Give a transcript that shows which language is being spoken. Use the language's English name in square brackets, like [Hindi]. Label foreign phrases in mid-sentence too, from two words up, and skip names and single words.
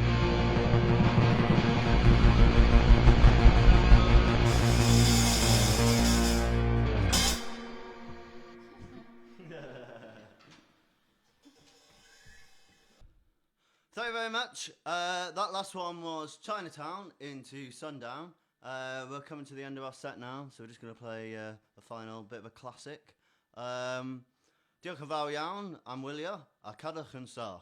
[English] Thank you very much. That last one was Chinatown into Sundown. We're coming to the end of our set now, so we're just going to play a final bit of a classic. [Welsh] Diolch yn fawr iawn am wylio, a cadwch yn sach.